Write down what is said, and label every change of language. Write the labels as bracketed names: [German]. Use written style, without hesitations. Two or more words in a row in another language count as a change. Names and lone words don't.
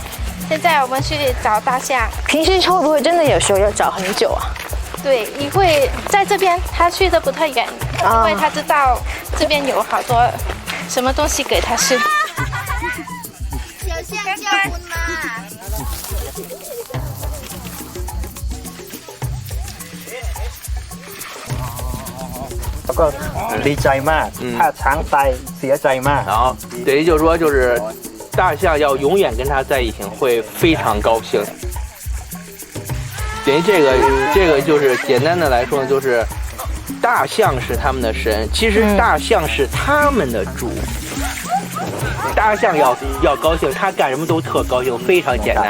[Chinese] 现在我们去找大象。平时会不会真的有时候要找很久啊？对，你会在这边，他去的不太远，因为他知道这边有好多什么东西给他吃。小象叫我吗？ [Thai] แล้วก็ดีใจมากถ้าช้างตายเสียใจมาก [Chinese] 然后等于就是说，就是大象要永远跟它在一起，会非常高兴。等于这个就是简单的来说呢，就是大象是他们的神，其实大象是他们的主。大象要高兴，它干什么都特高兴，非常简单。